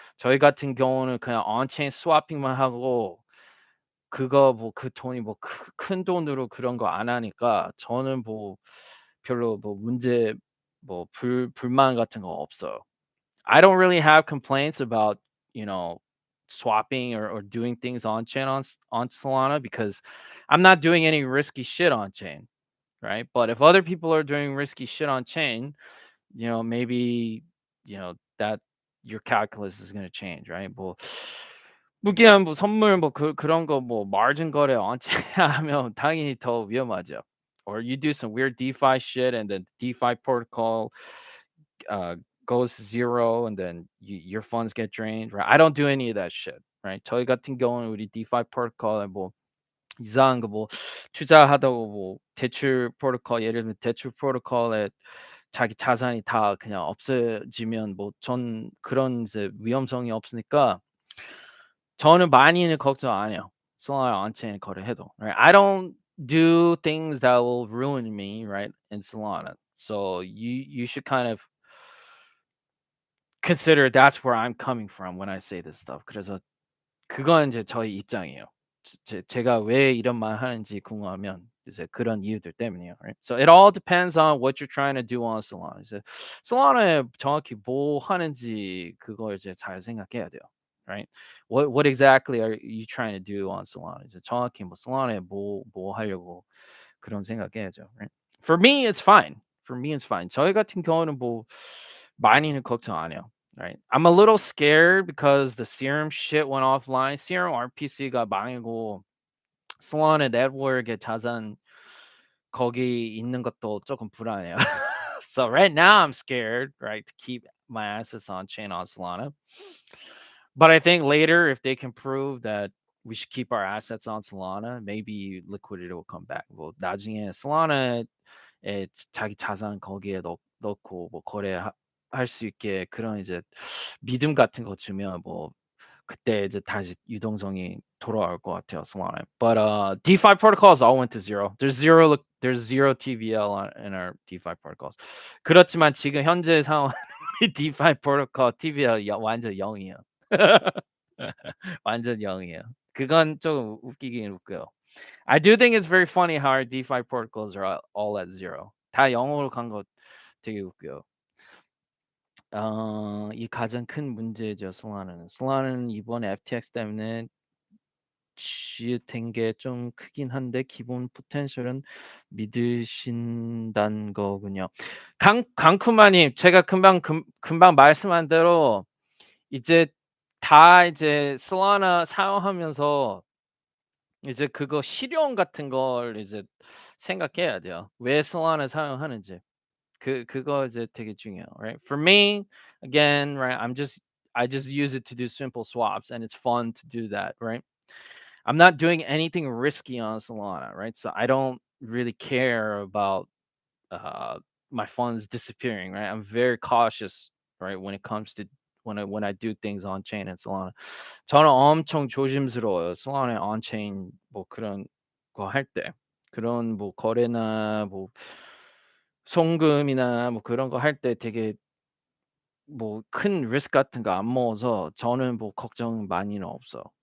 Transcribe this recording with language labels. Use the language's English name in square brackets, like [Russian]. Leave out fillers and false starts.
[Korean] 저희 같은 경우는 그냥 on-chain swapping만 하고 그거 뭐 그 돈이 뭐 큰 돈으로 그런 거 안 하니까 저는 뭐 별로 뭐 문제 뭐 불만 같은 거 없어요. [English] I don't really have complaints about, you know, swapping or doing things on chain on Solana because I'm not doing any risky shit on chain, right? But if other people are doing risky shit on chain, maybe, that your calculus is going to change, right? [Korean] 뭐 무기한 뭐 선물 뭐 그런 거 뭐 마진 거래 on chain 하면 당연히 더 위험하죠. [English] Or you do some weird DeFi shit and then DeFi protocol uh, goes to zero and then your funds get drained, right? I don't do any of that shit, right? [Korean] 저희 같은 경우는 우리 DeFi 프로토콜에 뭐 이상한 거 뭐 투자하다고 뭐 대출 프로토콜 예를 들면 대출 프로토콜에 자기 자산이 다 그냥 없어지면 뭐 전 그런 이제 위험성이 없으니까 저는 많이는 걱정 안 해요. [English] Solana on-chain [Korean] 거래해도. [English] Right? I don't do things that will ruin me, right, in Solana. So you should kind of consider that's where I'm coming from when I say this stuff. [Korean] 그래서 그건 이제 저의 입장이에요. 제가 왜 이런 말 하는지 궁금하면 이제 그런 이유들 때문이에요. [English] Right? So it all depends on what you're trying to do on Solana. [Korean] 이제 Solana에 정확히 뭐 하는지 그걸 이제 잘 생각해야 돼요. [English] Right? What exactly are you trying to do on Solana? [Korean] 이제 정확히 뭐 Solana에 뭐 하려고 그런 생각해야죠. [English] Right? For me, it's fine. For me, it's fine. [Korean] 저희 같은 경우는 뭐 많이는 걱정 안 해요. [English] Right? I'm a little scared because the serum shit went offline. [Korean] serum RPC가 망하고 Solana network의 자산 거기 있는 것도 조금 불안해요. [English] So right now I'm scared, right, to keep my assets on chain on Solana. But I think later if they can prove that we should keep our assets on Solana, maybe liquidity will come back. [Korean] 뭐 나중에 Solana에 자기 자산 거기에 넣고 뭐 할 수 있게 그런 이제 믿음 같은 거 주면 뭐 그때 이제 다시 유동성이 돌아올 것 같아요, Solana. [English] But DeFi protocols all went to zero. There's zero TVL in our DeFi protocols. [Korean] 그렇지만 지금 현재 상황 DeFi protocol TVL 완전 0이에요. 완전 0이에요. 그건 좀 웃기긴 웃겨요. [English] I do think it's very funny how our DeFi protocols are all at zero. [Korean] 다 0으로 간 거 되게 웃겨요. 이 가장 큰 문제죠, Solana는. Solana는 이번에 FTX 때문에 지읒된 게 좀 크긴 한데 기본 포텐셜은 믿으신다는 거군요. 강쿠마님, 제가 금방 말씀한 대로 이제 다 이제 Solana 사용하면서 이제 그거 실용 같은 걸 이제 생각해야 돼요. 왜 Solana 사용하는지. 그거 이제 되게 중요해요. [English] Right? For me, again, right, I just use it to do simple swaps and it's fun to do that, right? I'm not doing anything risky on Solana, right? So I don't really care about uh, my funds disappearing, right? I'm very cautious, right, when it comes to when I do things on chain and Solana. [Korean] 저는 엄청 조심스러워요. Solana on chain 뭐 그런 거 할 때. 그런 뭐 거래나 뭐 송금이나 뭐 그런 거 할 때 되게 뭐 큰 리스크 같은 거 안 먹어서 저는 뭐 걱정 많이는 없어.